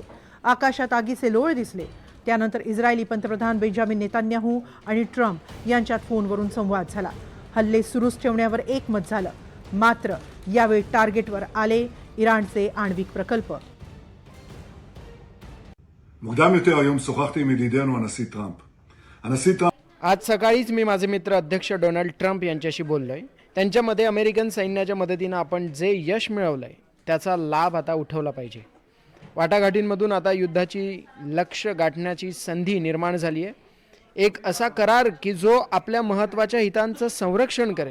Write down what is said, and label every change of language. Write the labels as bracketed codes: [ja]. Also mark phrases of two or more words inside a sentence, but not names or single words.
[mr] आकाशात आगीचे लोळ दिसले। त्यानंतर इस्रायली पंतप्रधान बेंजामिन नेतान्याहू आणि ट्रम्प यांच्यात फोनवरून संवाद झाला। हल्ले सुरूच ठेवण्यावर एकमत झालं। मात्र यावेळी टार्गेटवर आले इराणचे आण्विक प्रकल्प। [he] मुद्दाम יותר היום שוחחתי עם ידידנו הנשיא טראמפ. הנשיא טראמפ [mr] आज सकाळीच मी माझे मित्र अध्यक्ष डोनाल्ड ट्रम्प यांच्याशी बोललोय। त्यांच्यामध्ये अमेरिकन सैन्याच्या मदतीनं आपण जे यश मिळवलंय त्याचा लाभ आता उठवला पाहिजे। वाटाघाटींमधून आता युद्धाची लक्ष्य गाठण्याची संधी निर्माण झाली आहे। एक असा करार की जो आपल्या महत्त्वाच्या हितांचं संरक्षण करेल।